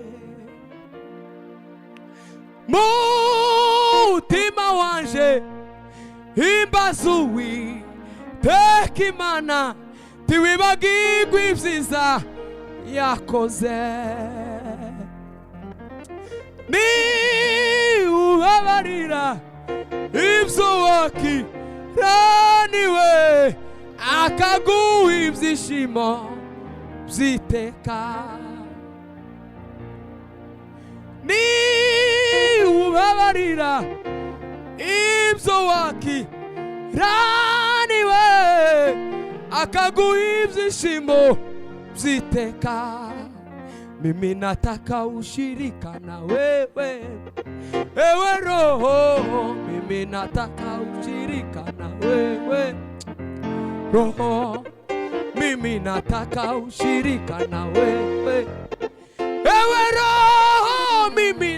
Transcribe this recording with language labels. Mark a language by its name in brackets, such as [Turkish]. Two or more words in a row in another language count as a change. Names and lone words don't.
[Rundi] mutima wanje himbaza Uwiteka Imana tiwibagirwe ibyiza yakoze ni ubabarira ibyo wakiraniwe akaguha ibyishimo by'iteka ni ubabarira ibyo wakiraniwe akaguha ibyishimo by'iteka [Swahili] mimi nataka ushirika na wewe ewe Roho mimi nataka ushirika na wewe Roho mimi nataka ushirika na wewe ewe Roho mimi